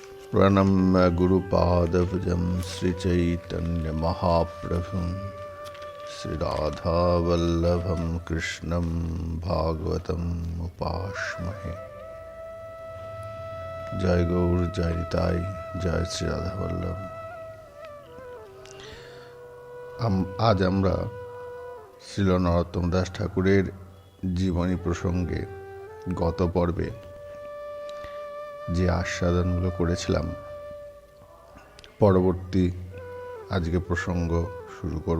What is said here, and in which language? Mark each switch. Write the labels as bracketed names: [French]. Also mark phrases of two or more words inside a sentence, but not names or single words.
[Sanskrit] प्रणम्य गुरुपादभुजं श्रीचैतन्यमहाप्रभुं श्रीराधावल्लभं कृष्णं भागवतम् उपास्महे। जय गौर, जय निताई, जय श्री राधावल्लभ। [Bangla] আজ আমরা শ্রীল নরোত্তম দাস ঠাকুরের জীবনী প্রসঙ্গে গত পর্বে যে আস্বাদনগুলো করেছিলাম, পরবর্তী আজকে প্রসঙ্গ শুরু করব।